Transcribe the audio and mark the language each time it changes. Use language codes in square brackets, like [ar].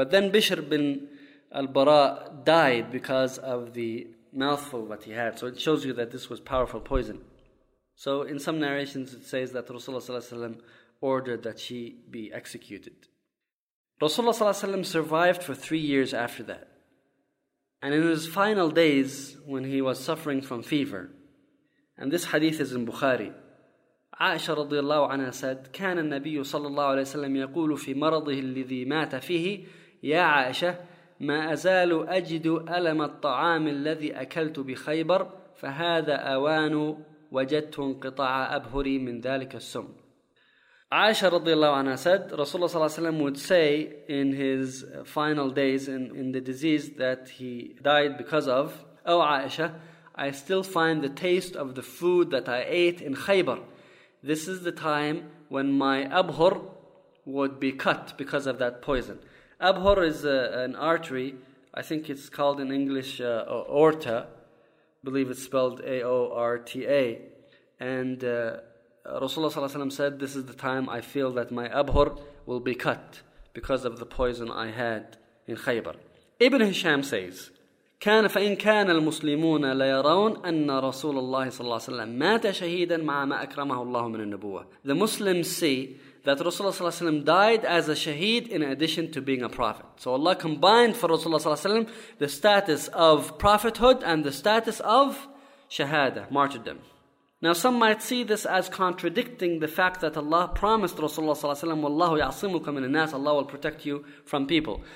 [en] But then Bishr bin al-Bara died because of the mouthful that he had. So it shows you that this was powerful poison. So in some narrations it says that Rasulullah sallallahu alaihi wasallam ordered that she be executed. Rasulullah sallallahu alaihi wasallam survived for 3 years after that. And in his final days, when he was suffering from fever, and this hadith is in Bukhari, Aisha radiallahu anha said, [ar] "كان النبي صلى الله عليه وسلم يقول في مرضه الذي مات فيه يا عائشة ما أزال أجد ألم الطعام الذي أكلت بخيبر فهذا أوان وجدت انقطاع أبهري من ذلك السم." [en] Aisha radiallahu anha said, Rasulullah sallallahu alayhi wa sallam would say in his final days in the disease that he died because of, "Oh Aisha, I still find the taste of the food that I ate in Khaybar. This is the time when my abhur would be cut because of that poison." Abhur is an artery. I think it's called in English aorta. I believe it's spelled A-O-R-T-A. And Rasulullah sallallahu alaihi wasallam said, "This is the time I feel that my abhur will be cut because of the poison I had in Khaybar." Ibn Hisham says, [ar] "كان فإن كان المسلمون لا يرون أن رسول الله صلى الله عليه وسلم مات شهيدا مع ما أكرمه الله من النبوة." [en] The Muslims see that Rasulullah sallallahu alayhi wa sallam died as a shaheed in addition to being a prophet. So Allah combined for Rasulullah sallallahu alayhi wa sallam the status of prophethood and the status of shahada, martyrdom. Now some might see this as contradicting the fact that Allah promised Rasulullah sallallahu alayhi wa sallam, Wallahu ya'asimukum in an-nas, Allah will protect you from people.